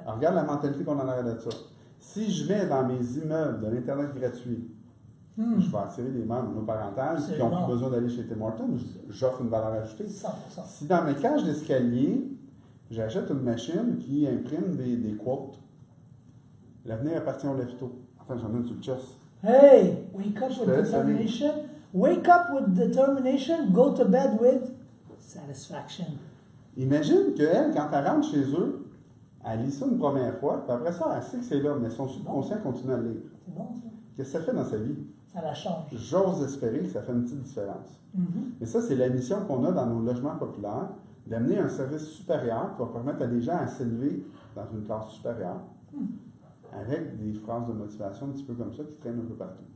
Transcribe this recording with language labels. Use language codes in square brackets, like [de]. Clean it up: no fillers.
[fr] Alors, regarde la mentalité qu'on en a de ça. Si je mets dans mes immeubles de l'Internet gratuit, je vais attirer des mères monoparentales qui n'ont Absolument. plus besoin d'aller chez Tim Hortons, j'offre une valeur ajoutée. 100%. Si dans mes cages d'escalier, j'achète une machine qui imprime des quotes, l'avenir appartient aux leftos. Enfin, j'en ai une sur le chest. [en] Hey! Wake up [fr] Je [en] with [fr] te laisse aller. [en] determination. Wake up with determination. Go to bed with satisfaction. [fr] Imagine qu'elle, quand elle rentre chez eux, elle lit ça une première fois, puis après ça, elle sait que c'est là, mais son subconscient continue à le lire. C'est bon, ça? Qu'est-ce que ça fait dans sa vie? Ça la change. J'ose espérer que ça fait une petite différence. Mhm. Et ça, c'est la mission qu'on a dans nos logements populaires, d'amener un service supérieur qui va permettre à des gens à s'élever dans une classe supérieure, avec des phrases de motivation un petit peu comme ça qui traînent un peu partout.